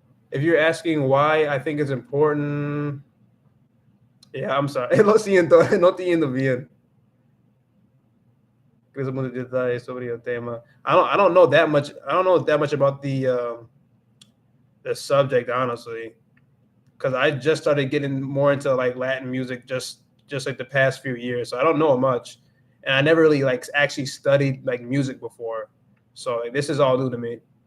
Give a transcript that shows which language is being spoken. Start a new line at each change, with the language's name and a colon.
English: If you're asking why I think it's important, yeah, I'm sorry.
Spanish: Lo siento, no entiendo bien. Because muchos detalles sobre el tema.
English: I don't know that much. I don't know that much about the subject, honestly, because I just started getting more into like Latin music just like the past few years. So I don't know much, and I never really like actually studied like music before. So like, this is all new to me.